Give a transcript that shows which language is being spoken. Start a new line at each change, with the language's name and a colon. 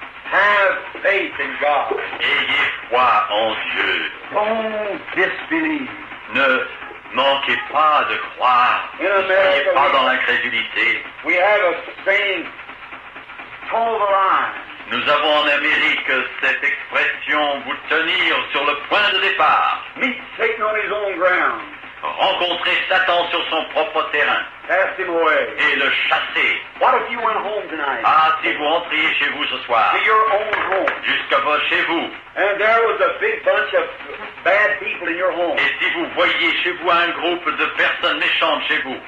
English: Have faith in God.
French: Ayez foi en Dieu.
English: Don't disbelieve.
French: Ne manquez pas de croire.
English: In
French: Ne
English: America,
French: soyez pas dans l'incrédulité.
English: We have a saying, toe the line.
French: Nous avons en Amérique cette expression, vous tenir sur le point de départ.
English: Meet Satan on his own ground.
French: Rencontrer Satan sur son propre terrain
English: Cast him away.
French: et le chasser.
English: What if you went home tonight?
French: Ah, si vous rentriez chez vous ce soir,
English: To your own home.
French: chez vous,
English: And there was a big bunch of bad people in your home.
French: et si vous voyiez chez vous un groupe de personnes méchantes chez vous,